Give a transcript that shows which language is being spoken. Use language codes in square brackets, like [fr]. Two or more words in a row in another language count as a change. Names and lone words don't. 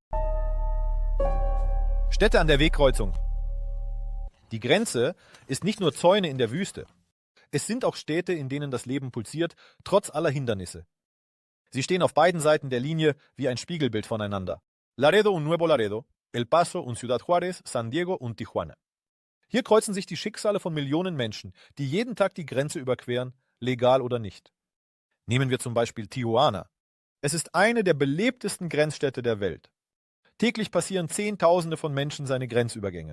[de] Städte an der Wegkreuzung. Die Grenze ist nicht nur Zäune in der Wüste. Es sind auch Städte, in denen das Leben pulsiert, trotz aller Hindernisse. Sie stehen auf beiden Seiten der Linie wie ein Spiegelbild voneinander. Laredo und Nuevo Laredo, El Paso und Ciudad Juárez, San Diego und Tijuana. Hier kreuzen sich die Schicksale von Millionen Menschen, die jeden Tag die Grenze überqueren, legal oder nicht. Nehmen wir zum Beispiel Tijuana. Es ist eine der belebtesten Grenzstädte der Welt. Täglich passieren Zehntausende von Menschen seine Grenzübergänge.